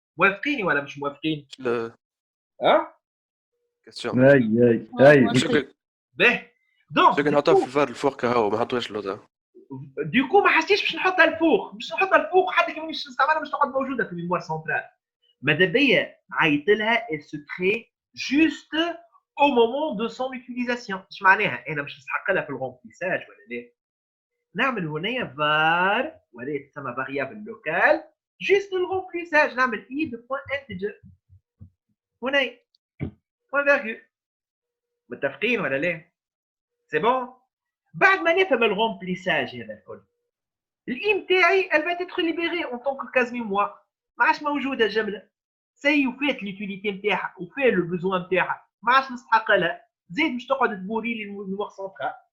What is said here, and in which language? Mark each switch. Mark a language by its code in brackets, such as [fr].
[ar] موافقيني ولا مش موافقين؟ لا كاستيون اي باهي دونك نحطها في الفار الفوق كهو ما حطوهاش اللوطه. ديكو ما حسيتش باش نحطها الفوق، باش نحطها الفوق حتى كي مانيش نستعملها باش تقعد موجوده في الميموار سنترال. ماذا بيا عيط لها [fr] elle se crée juste au moment de son utilisation. [ar] اش معناها؟ انا باش نسحق لها في الغومبليساج ولا لا؟ نعمل هنايا var ولا تسمى فاريابل لوكال جوست الغومبليساج، نعمل اي دو بوين انتجر هنايا بوين فيرغول. متفقين ولا لا؟ سي بون. بعد ما نفهم الغومبليساج هذا الكل الاي نتاعي [fr] elle va être libérée en tant que case mémoire، [ar] ما عادش موجوده جمله سي وفات ليوتيليتي نتاعها وفات لو بوزوان نتاعها، ما عادش نستحق لها زيد باش تقعد تبوري لي الميموار سنترال.